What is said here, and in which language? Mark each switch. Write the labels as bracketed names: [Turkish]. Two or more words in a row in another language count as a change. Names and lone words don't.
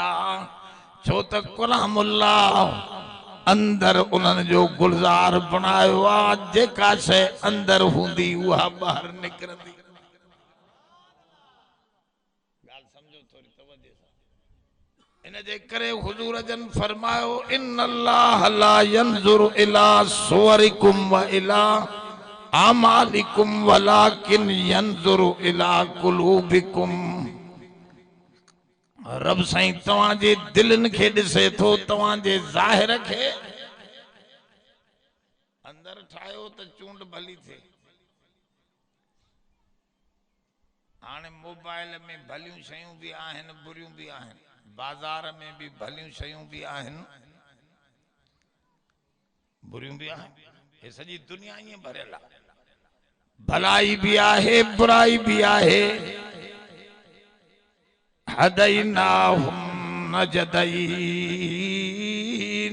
[Sindhi] छो त कलामुल्लाह अंदर उन्हनि जो गुलजार बनायो आ, जेका शइ अंदर हूंदी उहा ॿाहिरि निकिरंदी। ॻाल्हि सम्झो थोरी तवजो सां। इन जे करे हुजूर जन फरमायो [Arabic] إن الله لا ينظر إلى صوركم و إلى أعمالكم ولكن ينظر إلى قلوبكم. [Sindhi] रब साईं तवां जे दिलनि खे ॾिसे थो, तवां जे ज़ाहिर खे। अंदर ठाहियो त चूंड भली थे। हाणे मोबाइल में भलियूं शयूं भी आहिनि, बुरियूं भी आहिनि। बाजार में भी भलियूं शयूं भी आहिनि, बुरियूं भी आहिनि। ये सॼी दुनिया ईअं भरियल आहे। भलाई भी आहे, बुराई भी आहे। [Arabic] هديناهم النجدين.